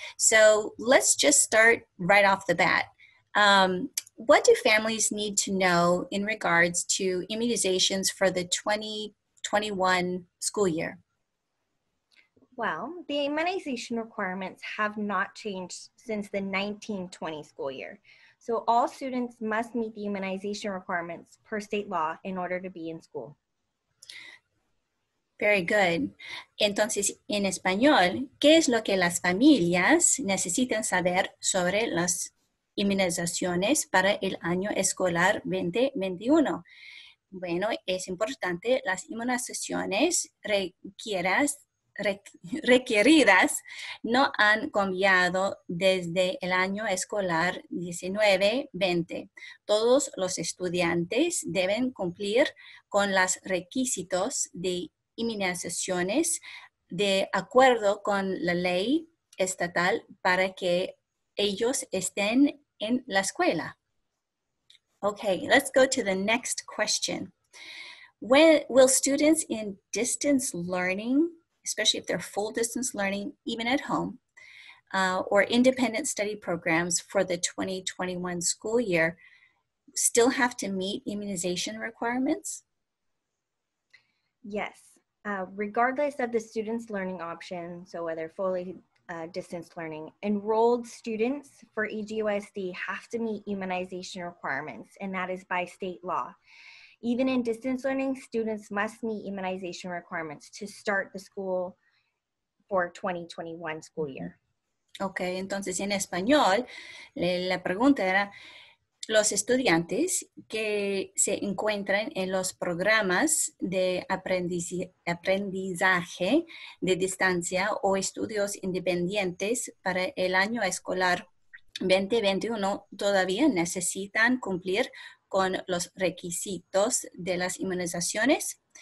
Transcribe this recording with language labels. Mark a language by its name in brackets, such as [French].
[English] So let's just start right off the bat. What do families need to know in regards to immunizations for the 2021 school year? Well, the immunization requirements have not changed since the 1920 school year. So all students must meet the immunization requirements per state law in order to be in school. Very good. [Spanish] Entonces, en español, ¿qué es lo que las familias necesitan saber sobre las inmunizaciones para el año escolar 2021? Bueno, es importante, las inmunizaciones requeridas no han cambiado desde el año escolar 19-20. Todos los estudiantes deben cumplir con los requisitos de inmunizaciones de acuerdo con la ley estatal para que ellos estén en la escuela. [English] Okay, let's go to the next question. Will students in distance learning, especially if they're full distance learning, even at home, or independent study programs for the 2021 school year, still have to meet immunization requirements? Yes, regardless of the student's learning option, so whether fully distance learning, enrolled students for EGUSD have to meet immunization requirements, and that is by state law. Even in distance learning, students must meet immunization requirements to start the school for 2021 school year. [Spanish] Ok, entonces en español, la pregunta era, los estudiantes que se encuentran en los programas de aprendizaje de distancia o estudios independientes para el año escolar 2021 todavía necesitan cumplir con los requisitos de las inmunizaciones.